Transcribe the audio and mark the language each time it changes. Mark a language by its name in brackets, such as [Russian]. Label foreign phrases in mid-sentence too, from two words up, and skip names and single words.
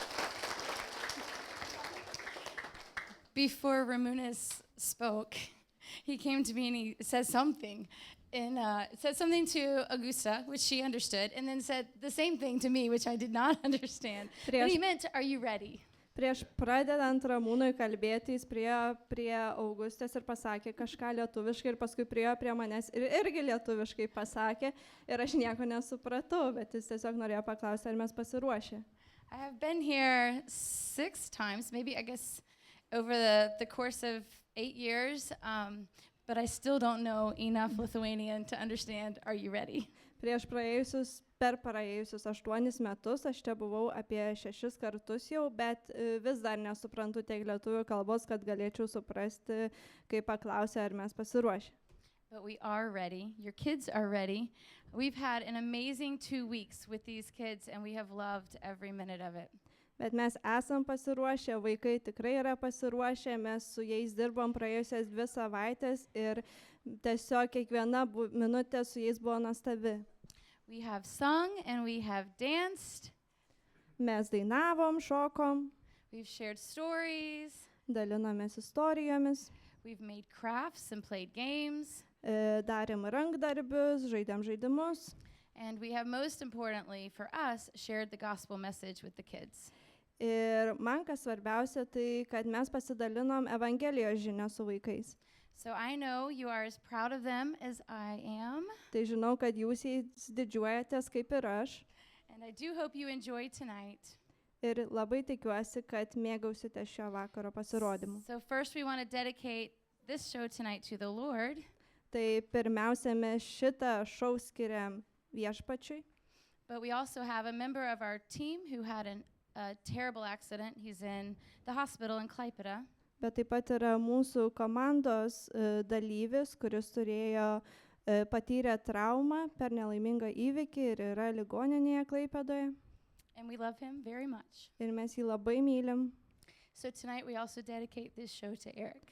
[English] Before Ramunas spoke, he came to me and he said something. And said something to Augusta, which she understood, and then said the same thing to me, which I did not understand. But he meant, are you ready? [Lithuanian] Prieš pradedant Ramūnui kalbėti, jis prie Augustės ir pasakė kažką lietuviškai ir paskui priėjo prie manęs ir irgi lietuviškai pasakė ir aš nieko nesupratau, bet jis tiesiog norėjo paklausti, ar mes pasiruošę. [English] I have been here 6 times, maybe I guess over the course of 8 years, but I still don't know enough Lithuanian to understand, are you ready? [Lithuanian] Per praėjusius 8 metus, aš čia buvau apie 6 kartus jau, bet vis dar nesuprantu tiek lietuvių kalbos, kad galėčiau suprasti, kai paklausė, ar mes pasiruošę. [English] But we are ready. Your kids are ready. We've had an amazing 2 weeks with these kids, and we have loved every minute of it. [Lithuanian] Bet mes esam pasiruošę, vaikai tikrai yra pasiruošę, mes su jais dirbom praėjusias 2 savaitės ir tiesiog kiekviena minutė su jais buvo nuostabi. [English] We have sung and we have danced. [Lithuanian] Mes dainavom, šokom. [English] We've shared stories. [Lithuanian] Dalinomės istorijomis. [English] We've made crafts and played games. [Lithuanian] Darėm rankdarbius, žaidėm žaidimus. [English] And we have, most importantly for us, shared the gospel message with the kids. [Lithuanian] Ir man kas svarbiausia, tai kad mes pasidalinom Evangelijos žinią su vaikais. [English] So I know you are as proud of them as I am. [Lithuanian] Tai žinau, kad jūs jais didžiuojatės kaip ir aš. [English] And I do hope you enjoy tonight. [Lithuanian] Ir labai tikiuosi, kad mėgausite šio vakaro pasirodymu. [English] So first we want to dedicate this show tonight to the Lord. [Lithuanian] Tai pirmiausia, mes šitą šou skiriam Viešpačiui. [English] But we also have a member of our team who had a terrible accident. He's in the hospital in Klaipėda. [Lithuanian] Bet taip pat yra mūsų komandos dalyvis, kuris patyrė traumą per nelaimingą įvykį ir yra ligoninėje Klaipėdoje. [English] And we love him very much. [Lithuanian] Ir mes jį labai mylim. [English] So tonight we also dedicate this show to Eric.